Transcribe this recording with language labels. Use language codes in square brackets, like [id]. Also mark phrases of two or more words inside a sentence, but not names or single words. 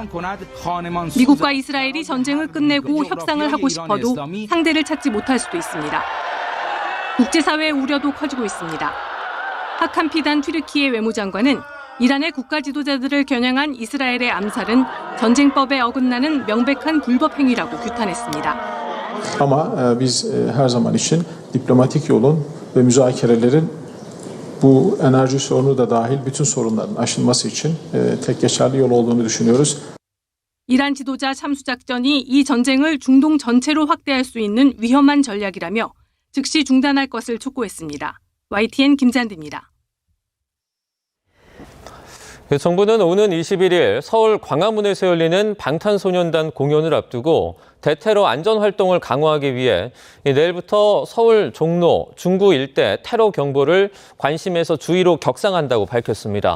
[ko] 미국과 이스라엘이 전쟁을 끝내고 협상을 하고 싶어도 상대를 찾지 못할 수도 있습니다. 국제사회의 우려도 커지고 있습니다. 하칸 피단 튀르키예 외무장관은 이란의 국가 지도자들을 겨냥한 이스라엘의 암살은 전쟁법에 어긋나는 명백한 불법 행위라고 규탄했습니다. [tr] Ama biz her zaman için diplomatik yolun ve müzakerelerin bu enerji sorunu da dahil bütün sorunların aşılması için tek geçerli yol olduğunu düşünüyoruz. [ko] 이란 지도자 참수 작전이 이 전쟁을 중동 전체로 확대할 수 있는 위험한 전략이라며 즉시 중단할 것을 촉구했습니다. YTN 김잔디입니다. 정부는 오는 21일 서울 광화문에서 열리는 방탄소년단 공연을 앞두고 대테러 안전활동을 강화하기 위해 내일부터 서울 종로, 중구 일대 테러 경보를 관심에서 주의로 격상한다고 밝혔습니다.